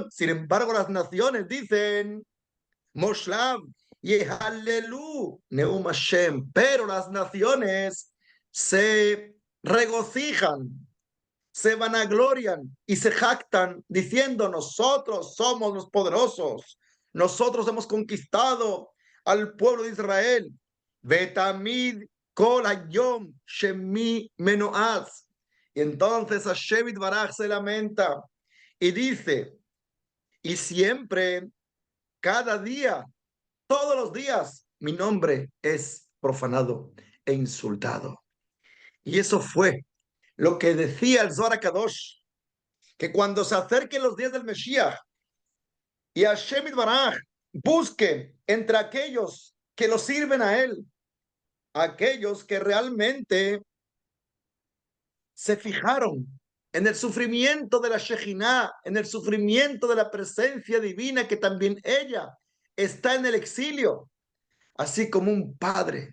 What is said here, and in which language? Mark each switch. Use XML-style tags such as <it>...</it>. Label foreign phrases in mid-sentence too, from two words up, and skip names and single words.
<es>Sin embargo, las naciones dicen,</es> <he>Moshlav, Yehalelu, Neum Hashem,</he> <es>pero las naciones se regocijan, se vanaglorian y se jactan diciendo, nosotros somos los poderosos, nosotros hemos conquistado al pueblo de Israel.</es> <he>Betamid kol hayom shemi menoaz.</he> <es>Y entonces Hashem Baraj se lamenta y dice, y siempre, cada día, todos los días, mi nombre es profanado e insultado. Y eso fue lo que decía el Zohar Kadosh, que cuando se acerquen los días del Mesías y Hashem Baraj busque entre aquellos que lo sirven a él, aquellos que realmente se fijaron en el sufrimiento de la Shejinah, en el sufrimiento de la presencia divina, que también ella está en el exilio, así como un padre.</es>